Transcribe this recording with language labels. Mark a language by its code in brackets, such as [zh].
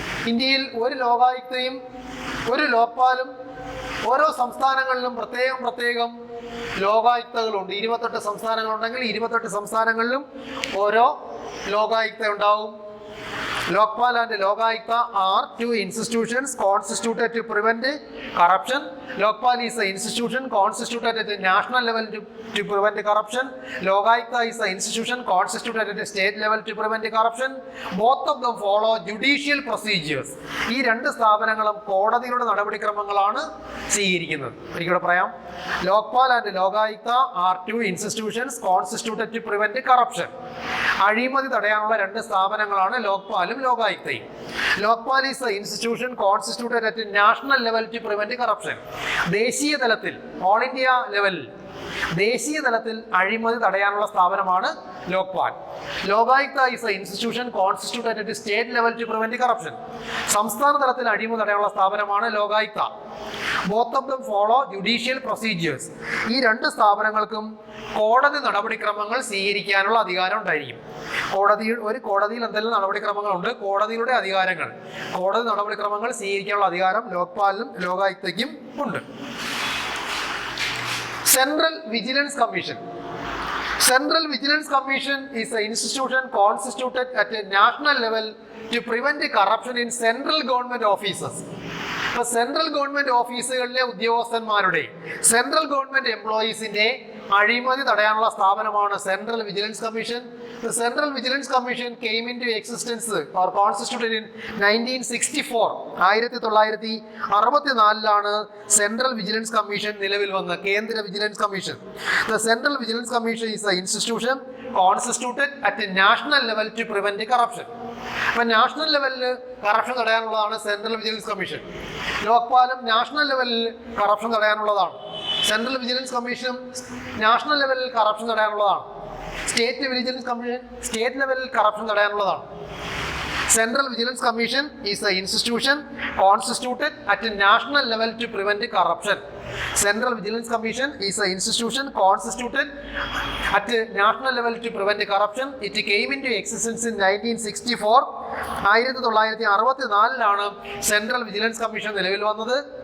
[ml] ഇന്ത്യയിൽ ഒരു ലോകായുക്തയും ഒരു ലോക്പാലും ഓരോ സംസ്ഥാനങ്ങളിലും പ്രത്യേകം ലോകായുക്തകളുണ്ട്. 28 സംസ്ഥാനങ്ങളുണ്ടെങ്കിൽ 28 സംസ്ഥാനങ്ങളിലും ഓരോ ലോകായുക്ത ഉണ്ടാവും. [en] Lokpal and Lokayukta are two institutions constituted to prevent corruption. Lokpal is an institution constituted at the national level to prevent corruption. Lokayukta is an institution constituted at the state level to prevent corruption. Both of them follow judicial procedures. [ml] ഈ രണ്ട് സ്ഥാപനങ്ങളും കോടതിയുടെ നടപടിക്രമങ്ങളാണ് സ്വീകരിക്കുന്നത്. ഒരിക്കലും പറയാം, [en] Lokpal and Lokayukta are two institutions constituted to prevent corruption. [ml] അഴിമതി തടയാനുള്ള രണ്ട് സ്ഥാപനങ്ങളാണ് ലോക്പാലും ലോകായുക്തയും. [en] Lokpal is a institution constituted at national level to prevent corruption. [ml] ദേശീയ തലത്തിൽ, ഓൾ ഇന്ത്യ ലെവലിൽ, ദേശീയ തലത്തിൽ അഴിമതി തടയാനുള്ള സ്ഥാപനമാണ് Lokpal. [en] Lokayukta is a institution constituted at state level to prevent corruption. [ml] സംസ്ഥാന തലത്തിൽ അഴിമതി തടയാനുള്ള സ്ഥാപനമാണ് Lokayukta. [en] Both of them follow judicial procedures. [ml] ഈ രണ്ട് സ്ഥാപനങ്ങൾക്കും കോടതി നടപടിക്രമങ്ങൾ സ്വീകരിക്കാനുള്ള അധികാരം ഉണ്ടായിരിക്കും. ഒരു കോടതിയിൽ എന്തെല്ലാം നടപടിക്രമങ്ങളുണ്ട്, കോടതിയുടെ അധികാരങ്ങൾ, കോടതി നടപടിക്രമങ്ങൾ സ്വീകരിക്കാനുള്ള അധികാരം ലോക്പാലിനും ലോകായുക്തയ്ക്കും ഉണ്ട്. [en] Central Vigilance Commission. Central Vigilance Commission is an institution constituted at a national level to prevent corruption in central government offices. [ml] അപ്പോൾ സെൻട്രൽ ഗവൺമെന്റ് ഓഫീസുകളിലെ ഉദ്യോഗസ്ഥന്മാരുടെ, സെൻട്രൽ ഗവൺമെന്റ് എംപ്ലോയീസിന്റെ അഴിമതി തടയാനുള്ള സ്ഥാപനമാണ് central vigilance commission. [en] The Central Vigilance Commission came into existence or constituted in 1964. [ml] 1964 central vigilance commission നിലവിൽ വന്ന കേന്ദ്ര vigilance commission. [en] The Central Vigilance Commission is an institution constituted at a national level to prevent corruption. [ml] അപ്പോൾ national ലെവലിൽ corruption തടയാനുള്ളതാണ് central vigilance commission. ലോക്പാലും national ലെവലിൽ corruption തടയാനുള്ളതാണ്. Central vigilance കമ്മീഷനും national ലെവലിൽ corruption തടയാനുള്ളതാണ്. State vigilance commission state ലെവലിൽ corruption തടയാനുള്ളതാണ്. [en] Central Vigilance Commission is an institution constituted at a national level to prevent corruption. Central Vigilance Commission is an institution constituted at a national level to prevent corruption. It came into existence in 1964. 1964 Central Vigilance Commission [ml] നിലവിൽ വന്നത്.